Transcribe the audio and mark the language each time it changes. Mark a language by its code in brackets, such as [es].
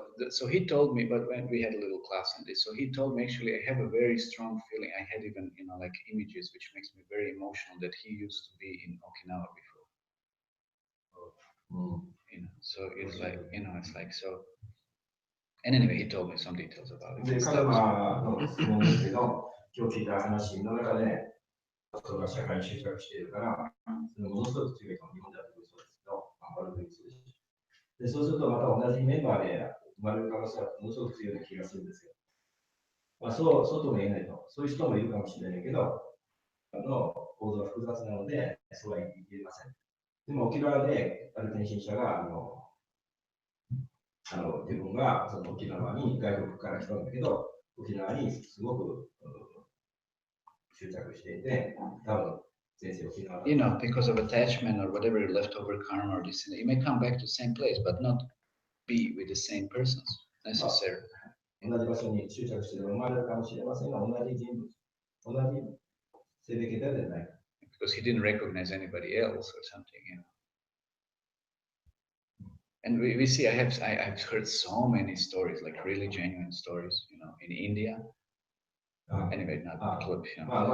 [en] So he told me, but when we had a little class on this, so he told me actually I have a very strong feeling. I had even like images which makes me very emotional that he used to be in Okinawa before. So it's like it's like so. And anyway, he told me some details about it. [ja] で、 [en] and カル stuff. [ja] マの質問ですけど、今日聞いた話の中で、人が社会に執着しているから、それものすごく強いと日本では特にそうですけど、アメリカにそうです。で、そうするとまた同じメンバーで生まれる可能性はものすごく強いような気がするんですよ。まあ、そうとも言えないと。そういう人もいるかもしれないけど、構造は複雑なので、そうは言えません。でも沖縄である転身者が、自分がその沖縄に外国から来たんだけど、沖縄にすごく執着していて、多分先生沖縄。 [en] You know, because of attachment or whatever leftover karma or this, you may come back to the same place, but not be with the same persons necessarily. [ja] 同じ場所に執着して生まれるかもしれませんが、同じ人物、同じ性別ではない。 [en] Because he didn't recognize anybody else or something, you know. And we see, I've heard so many stories, like really genuine stories, you know, in India. Anyway, not clip, you know.